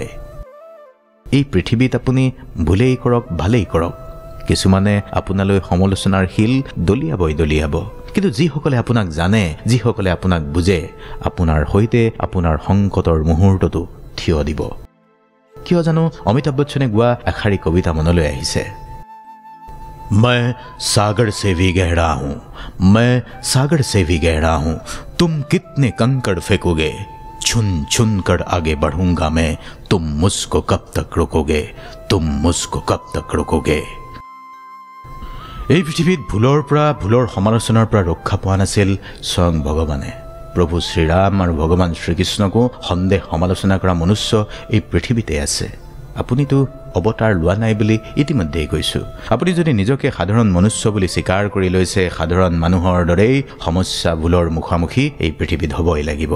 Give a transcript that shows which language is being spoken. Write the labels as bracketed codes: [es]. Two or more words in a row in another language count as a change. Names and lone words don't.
[as] এই পৃথিৱীত আপুনি ভুলেই কৰক, ভালেই কৰক, কিছুমানে আপোনালৈ সমালোচনাৰ শিল দলিয়াব, কিন্তু যিসকলে আপোনাক জানে, যিসকলে আপোনাক বুজে, আপোনাৰ সৈতে আপোনাৰ সংকটৰ মুহূৰ্তটো থিয় দিব। কিয় জানো অমিতাভ বচ্চনে গোৱা এষাৰি কবিতা মনলৈ আহিছে, [hi] मैं सागर से भी गहरा हूं, मैं सागर से भी गहरा हूं, तुम कितने कंकड़ फेंकोगे, छुन छुन कर आगे बढ़ूंगा मैं, तुम मुझको कब तक रोकोगे, तुम मुझको कब तक रोकोगे। [as] এই পৃথিৱীত ভুলৰ পৰা, ভুলৰ সমালোচনাৰ পৰা ৰক্ষা পোৱা নাছিল স্বয়ং ভগৱানে। প্ৰভু শ্ৰীৰাম আৰু ভগৱান শ্ৰীকৃষ্ণকো সন্দেহ সমালোচনা কৰা মনুষ্য এই পৃথিৱীতে আছে। আপুনিতো অৱতাৰ লোৱা নাই বুলি ইতিমধ্যেই কৈছোঁ। আপুনি যদি নিজকে সাধাৰণ মনুষ্য বুলি স্বীকাৰ কৰি লৈছে, সাধাৰণ মানুহৰ দৰেই সমস্যা ভুলৰ মুখামুখি এই পৃথিৱীত হ'বই লাগিব।